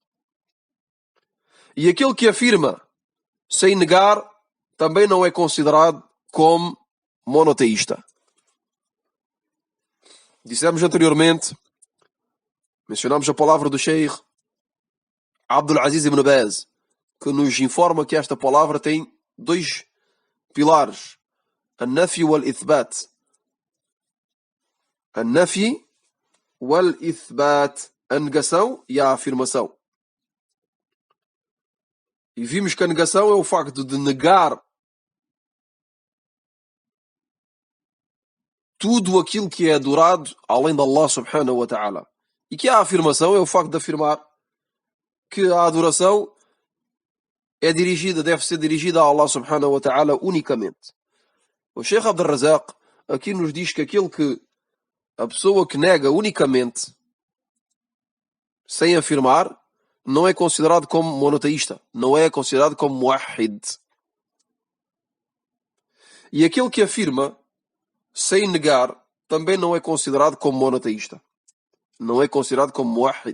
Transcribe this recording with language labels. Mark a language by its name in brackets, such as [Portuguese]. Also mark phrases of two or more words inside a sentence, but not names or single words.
[Portuguese] E aquele que afirma sem negar também não é considerado como monoteísta. Dissemos anteriormente, mencionamos a palavra do Sheikh Abdul Aziz ibn Baz, que nos informa que esta palavra tem dois pilares: [Arabic] النفي والإثبات. النفي والإثبات, [Portuguese] a negação e a afirmação. E vimos que a negação é o facto de negar tudo aquilo que é adorado além de [Arabic] الله سبحانه وتعالى. [Portuguese] E que a afirmação é o facto de afirmar que a adoração deve ser dirigida a [Arabic] الله سبحانه وتعالى [Portuguese] unicamente. O Sheikh Abdul Razak aqui nos diz que a pessoa que nega unicamente, sem afirmar, não é considerado como monoteísta, não é considerado como muwahhid. E aquele que afirma, sem negar, também não é considerado como monoteísta, não é considerado como muwahhid.